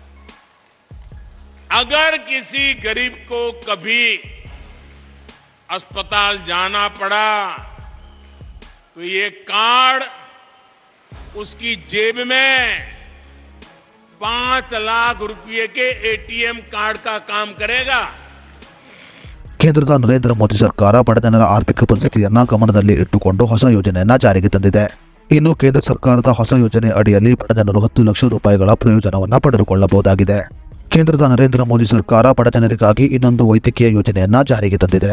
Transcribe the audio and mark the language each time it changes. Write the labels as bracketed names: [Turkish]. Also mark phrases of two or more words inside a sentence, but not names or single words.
[Hindi] अगर किसी गरीब को कभी अस्पताल जाना पड़ा तो ये कार्ड उसकी जेब में 5 लाख रुपए के एटीएम कार्ड का काम करेगा. [Kannada] ಕೇಂದ್ರದ ನರೇಂದ್ರ ಮೋದಿ ಸರ್ಕಾರ ಬಡಜನರ ಆರ್ಥಿಕ ಪರಿಸ್ಥಿತಿಯನ್ನ ಗಮನದಲ್ಲಿ ಇಟ್ಟುಕೊಂಡು ಹೊಸ ಯೋಜನೆಯನ್ನ ಜಾರಿಗೆ ತಂದಿದೆ. ಇನ್ನು ಕೇಂದ್ರ ಸರ್ಕಾರದ ಹೊಸ ಯೋಜನೆ ಅಡಿಯಲ್ಲಿ ಬಡಜನರು 10 ಲಕ್ಷ ರೂಪಾಯಿಗಳ ಪ್ರಯೋಜನವನ್ನ ಪಡೆದುಕೊಳ್ಳಬಹುದಾಗಿದೆ. ಕೇಂದ್ರದ ನರೇಂದ್ರ ಮೋದಿ ಸರ್ಕಾರ ಬಡಜನರಿಗಾಗಿ ಇನ್ನೊಂದು ವೈದ್ಯಕೀಯ ಯೋಜನೆಯನ್ನ ಜಾರಿಗೆ ತಂದಿದೆ.